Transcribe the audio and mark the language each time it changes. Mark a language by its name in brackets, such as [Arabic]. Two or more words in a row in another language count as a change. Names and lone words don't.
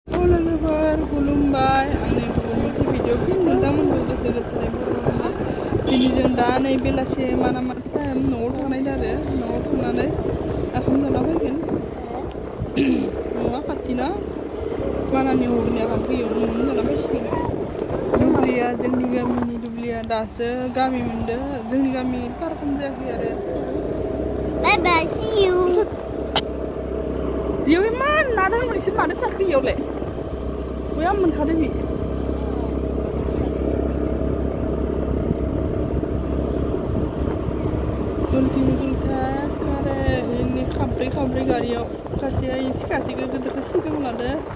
[English] Halo lover, [Bodo] खुलुमबाय आंनि गुबुन मोनसे भिडिअ फिन नोंथांमोनखौ गोसो गोथारै बरायनानै दिनै जों दा नै बेलासे माना मा टाइम न'आव थांनाय आरो न'आव थांनानै ओंखाम जाना फैगोन। न'आ खाथिना मानानि हरनि ओंखामखौ इयावनो जाना फैसिगोन। दुब्लिया जोंनि गामिनि दुब्लिया दासो गामि मोनदो जोंनि गामि पारखौनो जायाखै आरो। [English] Bye bye, see you. [Bodo] बेयाव इमान ना दं नोंसोर मानो सारखो इयावलाय? बया मोनखादों बि। जुलथिं जुलथा खारे इनि खाब्रै गारियाव खासेया सिखासेखौ गिदिरखौ सिगाङाव लादो।